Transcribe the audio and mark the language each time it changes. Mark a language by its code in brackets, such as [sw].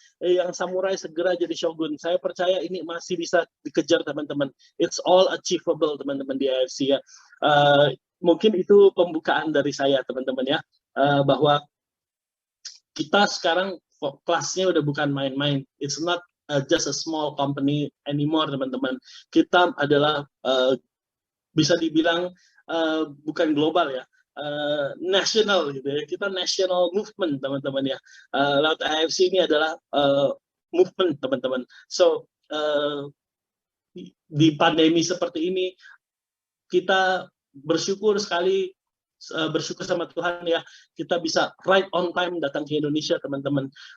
[id] Yang samurai segera jadi shogun. Saya percaya ini masih bisa dikejar teman-teman. [en] It's all achievable [id] teman-teman di AFC ya. Mungkin itu pembukaan dari saya teman-teman ya. Bahwa kita sekarang kelasnya udah bukan main-main. [en] It's not just a small company anymore [id] teman-teman. Kita adalah bisa dibilang bukan global ya. National gitu ya, kita national movement teman-teman ya. Laut AFC ini adalah movement teman-teman. So di pandemi seperti ini kita bersyukur sekali, bersyukur sama Tuhan ya, kita bisa [en] right on time [id] datang ke Indonesia teman-teman.